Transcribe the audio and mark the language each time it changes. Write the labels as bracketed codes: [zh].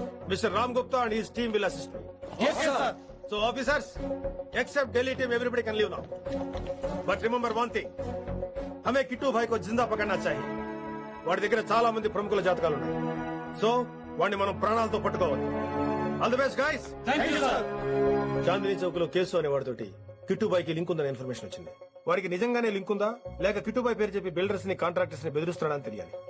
[en] Mister Ram Gupta and his team will assist me. Yes sir. So officers, except Delhi team, everybody can leave now. But remember one thing, [hi] हमें किट्टू भाई को जिंदा पकड़ना चाहिए. [te] వాడి దగ్గర చాలా మంది ప్రముఖుల జాతకాలు ఉన్నాయి. సో వాడిని మనం ప్రాణాలతో పట్టుకోవాలి. [en] All the best guys. Thank you sir. [te] Chandni Chowk లో కేసు అనే వాడితోటి కిట్టుబాయ్ కి లింక్ ఉందని ఇన్ఫర్మేషన్ వచ్చింది. వారికి నిజంగానే లింక్ ఉందా లేక కిట్టుబాయ్ పేరు చెప్పి బిల్డర్స్ ని కాంట్రాక్టర్స్ ని బెదిరిస్తున్నాడని తెలియాలి.